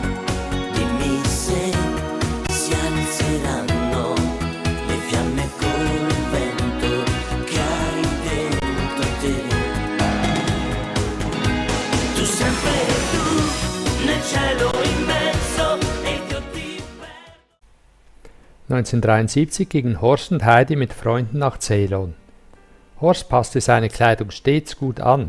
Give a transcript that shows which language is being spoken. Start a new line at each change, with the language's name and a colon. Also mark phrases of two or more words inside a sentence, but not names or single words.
Italian: Dimmi se si alzeranno le fiamme col vento che hai dentro te. Tu sempre tu nel cielo in mezzo e Dio ti perdo.
German: 1973 gingen Horst und Heidi mit Freunden nach Ceylon. Horst passte seine Kleidung stets gut an.